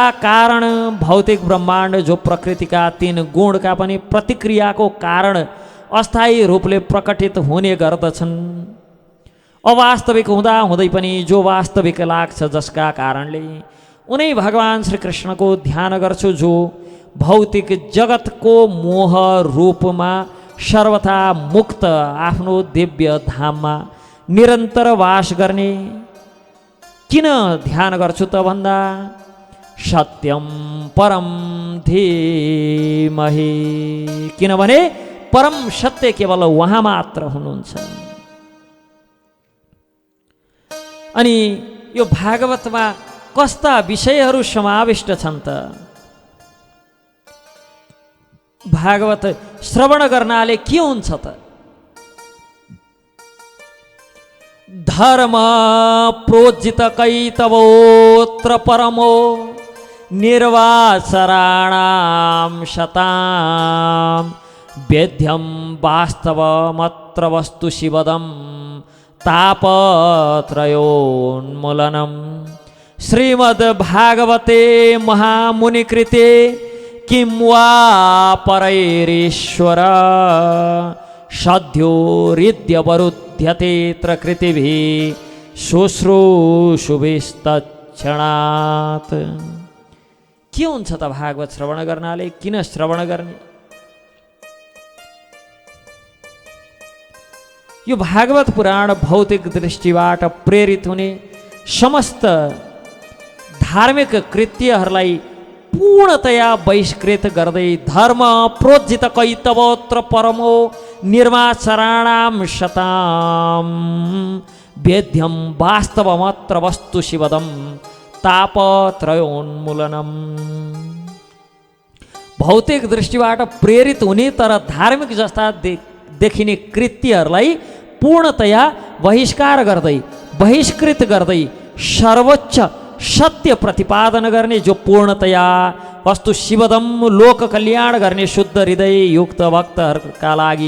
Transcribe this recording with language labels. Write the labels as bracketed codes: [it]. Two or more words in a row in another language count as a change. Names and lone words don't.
[ne] कारण भौतिक ब्रह्माण्ड जो प्रकृतिका 3 गुणका पनि प्रतिक्रियाको कारण अस्थायी रूपले प्रकटित हुने गर्दछन्, अवास्तविक हुँदा हुँदै पनि जो वास्तविक लाग्छ, जसका कारणले उनै भगवान श्री कृष्णको ध्यान गर्छु, जो भौतिक जगतको मोह रूपमा सर्वथा मुक्त आफ्नो दिव्य धाममा निरन्तर वास गर्ने। किन ध्यान गर्छु त भन्दा, [sa] सत्यम परम धीमहि, [ne] किनभने परम सत्य केवल उहाँ मात्र हुनुहुन्छ। अनि यो भागवतमा कस्ता विषयहरू समाविष्ट छन् त? भागवत श्रवण गर्नाले के हुन्छ त? [sa] धर्म प्रोज्जित कैतवोत्र परमो निर्वाचराणां शतां वेद्यं वास्तवमत्र वस्तु शिवदं तापत्रयोन्मूलनम् श्रीमद्भागवते महामुनिकृते किं वा परैरीश्वर सद्योरिद्यवरुध्यतेऽत्र कृतिभिः शुश्रूषुभिस्तत्क्षणात्। [ne] के हुन्छ त भागवत श्रवण गर्नाले? किन श्रवण गर्ने? यो भागवत पुराण भौतिक दृष्टिबाट प्रेरित हुने समस्त धार्मिक कृत्यहरूलाई पूर्णतया बहिष्कृत गर्दै [sa] धर्म प्रोज्जित कैतवोत्र परमो निर्वाचराणां शतां वेद्यं वास्तवमत्र वस्तु शिवदं तापत्रयोन्मूलनम्। [ne] भौतिक दृष्टिबाट प्रेरित हुने तर धार्मिक जस्ता देखिने कृत्यहरूलाई पूर्णतया बहिष्कृत गर्दै सर्वोच्च सत्य प्रतिपादन गर्ने जो पूर्णतया [sa] वस्तु शिवदम [ne] लोक कल्याण गर्ने शुद्ध हृदय युक्त भक्तहरूका लागि